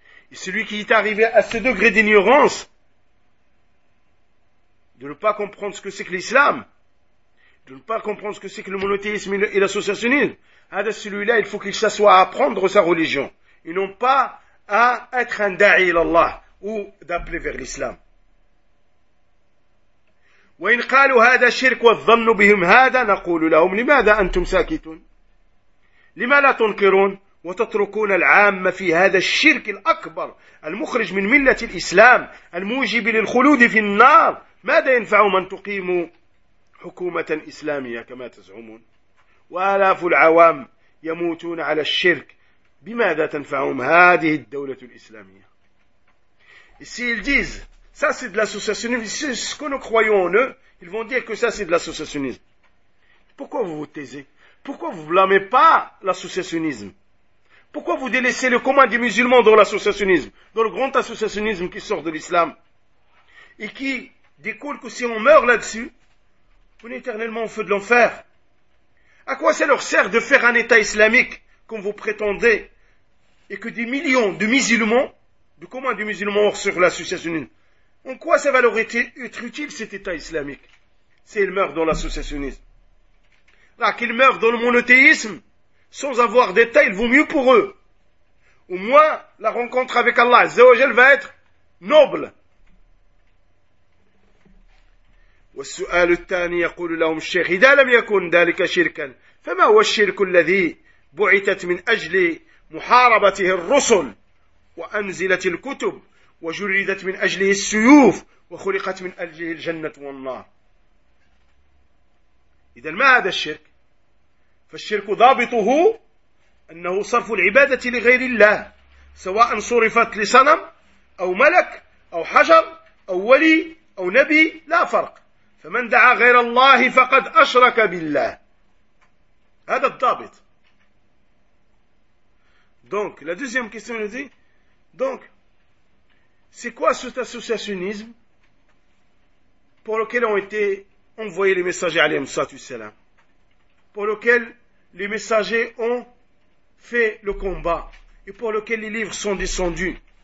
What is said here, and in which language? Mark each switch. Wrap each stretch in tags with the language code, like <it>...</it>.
<fr>Et celui qui est arrivé à ce degré d'ignorance, de ne pas comprendre ce que c'est que l'islam, de ne pas comprendre ce que c'est que le monothéisme et l'associationnisme, celui-là, il faut qu'il s'assoie à apprendre sa religion, et non pas à être un da'i ilallah, ou d'appeler vers l'islam.</fr> <ar>وَإِنْ قَالُوا هَذَا شِرْكُ وَظَّنُّ بِهِمْ هَذَا نَقُولُ لَهُمْ لِمَاذَا أَنْتُمْ سَاكِتُونَ لما لا تنكرون وتتركون العام في هذا الشرك الأكبر المخرج من ملة الإسلام الموجب للخلود في النار، ماذا ينفع من تقيموا حكومة إسلامية كما تزعمون وآلاف العوام يموتون على الشرك، بماذا تنفعهم هذه الدولة الإسلامية؟</ar> <fr>Ici ils disent, ça c'est de l'associationnisme. Ce que nous croyons en eux, ils vont dire que ça c'est de l'associationnisme. Pourquoi vous vous taisez? Pourquoi vous ne blâmez pas l'associationnisme? Pourquoi vous délaissez le commun des musulmans dans l'associationnisme, dans le grand associationnisme qui sort de l'islam et qui découle que si on meurt là-dessus, on est éternellement au feu de l'enfer? À quoi ça leur sert de faire un État islamique comme vous prétendez et que des millions de musulmans, du commun des musulmans hors sur l'associationnisme? En quoi ça va leur être utile cet État islamique s'ils meurent dans l'associationnisme? Qu'ils meurent dans le monothéisme sans avoir d'état, il vaut mieux pour eux. Au moins, la rencontre avec Allah Azza wa Jal va être noble.</fr> <ar>والسؤال الثاني يقول لهم الشيخ: إذا لم يكن ذلك شركا فما هو الشرك الذي بعثت من أجل محاربته الرسل وأنزلت الكتب وجردت من أجله السيوف وخلقت من أجله الجنة والنار؟ إذا ما هذا الشرك؟ فالشرك ضابطه أنه صرف العبادة لغير الله، سواء صرفت لصنم أو ملك أو حجر أو ولي أو نبي، لا فرق، فمن دعا غير الله فقد أشرك بالله، هذا الضابط.</ar> <fr>Donc la deuxième question est dit, donc c'est quoi cet associationnisme pour lequel ont été envoyés les messagers alayhi salatu wassalam, pour lequel les messagers ont fait le combat et pour lequel les livres sont descendus?</fr>